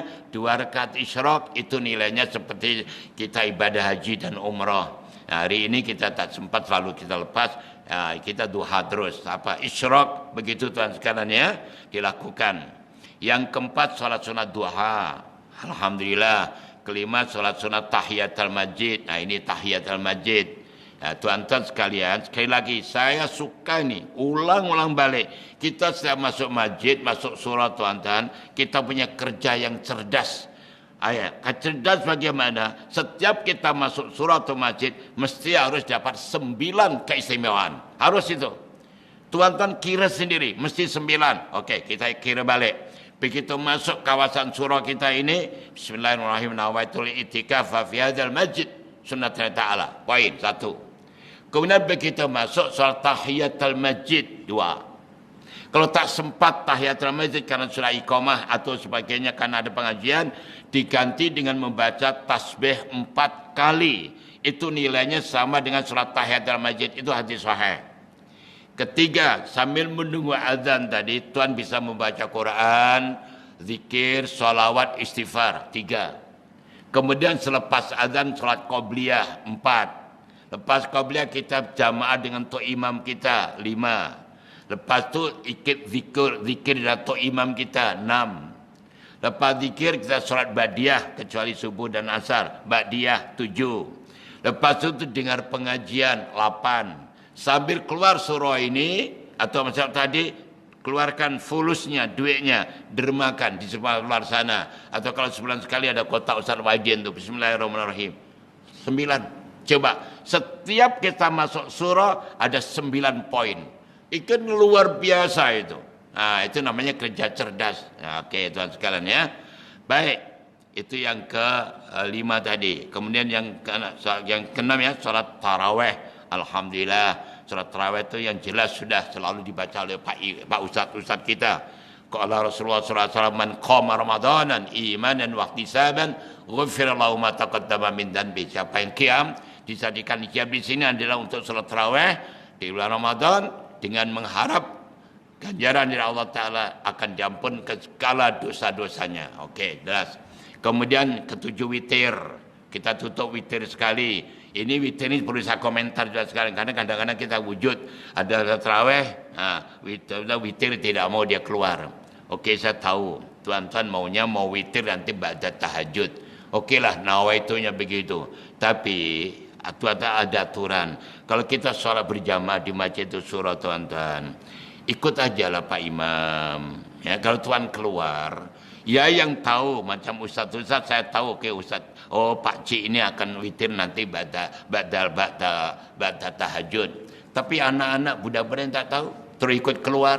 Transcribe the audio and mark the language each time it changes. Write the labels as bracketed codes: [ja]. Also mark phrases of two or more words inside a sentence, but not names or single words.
[ms] 2 rakaat isyraq itu nilainya seperti kita ibadah haji dan umrah. Hari ini kita tak sempat, selalu kita lepas. Kita duha terus. Isyraq, begitu tuan sekalian ya, dilakukan. Yang keempat, sholat sunat duha. Alhamdulillah. Kelima, sholat sunat tahiyatul masjid. Ini tahiyatul masjid. Tuan-tuan sekalian, sekali lagi, saya suka nih, ulang-ulang balik. Kita setiap masuk masjid, masuk surau tuan-tuan, kita punya kerja yang cerdas. Cerdas bagaimana? Setiap kita masuk surau atau masjid, mesti harus dapat 9 keistimewaan. Harus itu. Tuan-tuan kira sendiri, mesti 9. Okey, kita kira balik. Begitu masuk kawasan surau kita ini, [ar] بسم الله الرحمن الرحيم، نويت الاعتكاف في هذا المسجد سنة لله تعالى. [ms] Poin 1. Kemudian begitu masuk salat tahiyatul masjid 2. Kalau tak sempat tahiyatul masjid karena sudah iqamah atau sebagainya karena ada pengajian, diganti dengan membaca tasbih 4 kali. Itu nilainya sama dengan salat tahiyatul masjid. Itu hadis sahih. Ketiga, sambil menunggu azan tadi, tuan bisa membaca Quran, zikir, salawat, istighfar. 3. Kemudian selepas azan, salat qobliyah. 4. Lepas qobliyah kita jamaah dengan tok imam kita. 5. Lepas tu ikut zikir dan tok imam kita. 6. Lepas zikir kita salat badiyah kecuali subuh dan asar. Badiyah 7. Lepas itu dengar pengajian 8. Sambil keluar surah ini atau macam tadi, keluarkan fulusnya, duitnya, dermakan di sebelah luar sana. Atau kalau sebulan sekali ada kotak Ustaz Wajin tu, bismillahirrahmanirrahim. 9. Coba, setiap kita masuk surah ada 9 poin. Itu luar biasa itu. Nah, itu namanya kerja cerdas. Nah, okey tuan sekalian ya. Baik. Itu yang ke-5 tadi. Kemudian yang ke-6 ya, salat tarawih. Alhamdulillah, salat tarawih itu yang jelas sudah selalu dibaca oleh Pak Ustaz kita. [ar] قال رسول الله صلى الله عليه وسلم، "من قام رمضان إيمانا واحتسابا، غفر له ما تقدم من ذنبه." [ms] Siapa yang qiyam, disadikan qiyam di sini adalah untuk salat tarawih di bulan Ramadan dengan mengharap ganjaran dari Allah Ta'ala akan diampunkan segala dosa-dosanya. Okey, jelas. Kemudian ke-7 witir. Kita tutup witir sekali. Ini witir ini perlu saya komentar juga sekali. Karena kadang-kadang kita wujud. Ada tarawih. Witir tidak mau dia keluar. Okey, saya tahu. Tuan-tuan maunya mau witir nanti ba'da tahajud. Okeylah, nawaitunya begitu. Tapi tuan-tuan ada aturan. Kalau kita sholat berjamaah di masjid itu surah tuan-tuan, ikut aja lah Pak Imam. Ya, kalau tuan keluar, ya yang tahu macam ustaz-ustaz saya tahu ke ustaz. Oh Pak Cik ini akan witir nanti ba'da tahajud. Tapi anak-anak budak-budak yang tak tahu terus ikut keluar.